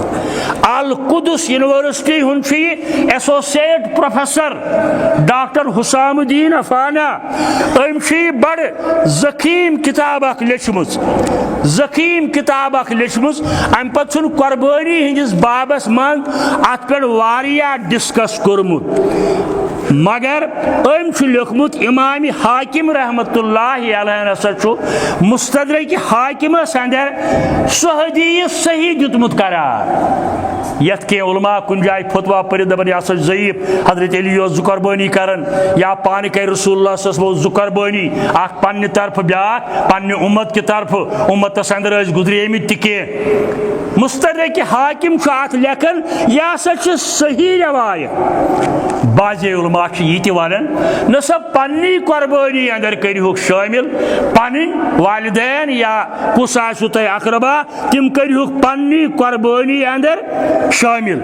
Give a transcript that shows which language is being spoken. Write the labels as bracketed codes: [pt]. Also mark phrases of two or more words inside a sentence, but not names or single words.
[ks] القدس یونیورسٹی ہُنٛد چھُ یہِ ایسوسیٹ پروفیسر ڈاکٹر حسام الدین افانا. أمۍ چھُ یہِ بڑٕ ذخیٖم کتاب اکھ لیچھمٕژ امہِ پتہٕ چھُنہٕ قربٲنی ہٕنٛدِس بابس منٛز اتھ پٮ۪ٹھ واریاہ ڈسکس کوٚرمُت مگر أمۍ چھُ لیوٚکھمُت امام حاکم [ar] رحمۃ اللہ علیہ [ks] ہسا چھُ مستدرک حاکمس اندر سُہ حدیث صحیح دیُتمُت قرار. یتھ کینٛہہ علماء کُنہِ جایہِ فتوا پٔرِتھ دپان یہِ ہسا چھُ ضعیف حضرت علی اوس 2 قربٲنی کران یا پانہٕ کرِ رسول اللہ [ar] صلی اللہ علیہ وسلم [ks] 2 قربٲنی اکھ پننہِ طرفہٕ بیاکھ پننہِ اُمت کہِ طرفہٕ اُمتس اندر ٲسۍ گُزریمٕتۍ تہِ کینٛہہ. مستدرک حاکم چھُ اتھ لیکھان یہِ ہسا چھِ صحیح روایت. بعضے علماء چھِ یہِ تہِ ونان نہ سا پننی قربٲنی اندر کٔرۍہوٗکھ شٲمِل پنٕنۍ والدین یا کُس آسوٕ تۄہہِ اقربا تِم کٔرۍہوٗکھ پننی قربٲنی اندر شٲمِل.